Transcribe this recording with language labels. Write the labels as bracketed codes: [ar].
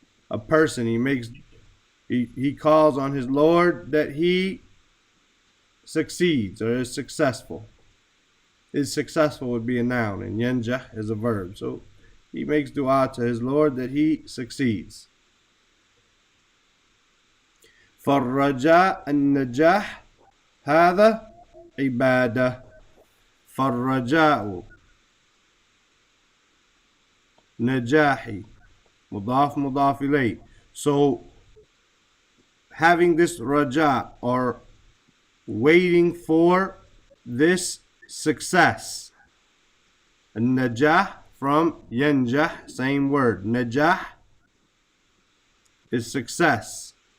[en] A person, he calls on his Lord that he succeeds or is successful. Is successful would be a noun, and yanjah is a verb. So he makes dua to his Lord that he succeeds. [ar] فالرجاء النجاح هذا عبادة. فالرجاء نجاحي مضاف إليه. [en] So having this raja, or waiting for this success. Najah from yanjah, same word. Najah is success.